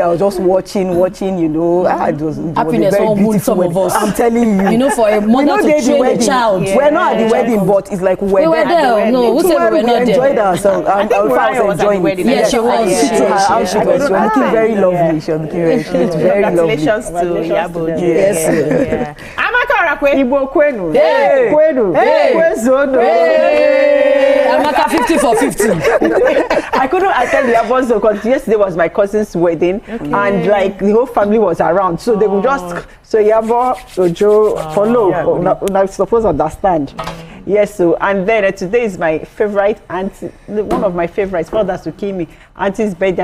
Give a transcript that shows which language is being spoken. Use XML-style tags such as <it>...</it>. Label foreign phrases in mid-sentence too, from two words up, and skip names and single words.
<en>I was just watching. You know, it was happiness very beautiful. Some of us. I'm telling you. You know, for a mother to train a child. We're not at the wedding, but it's like we were there. No, who said we were not there? Enjoyed ourselves. I think we was enjoying it. Yeah, she was. She was looking very lovely. She was looking very lovely. Congratulations to Yabo. Yes. Amaka Orakwe.</en> <ig>Ibo Kwenu. Kwenu. Kwezodo.</ig> <en>Amaka 50 for 50. I couldn't attend the Yabon's because yesterday was my cousin's wedding, and like the whole family was around, so they would just Yabo, Ojo, follow. I suppose understand. Yes, so and then today is my favorite auntie, one of my favorites, Father Sukimi, auntie's birthday.</en>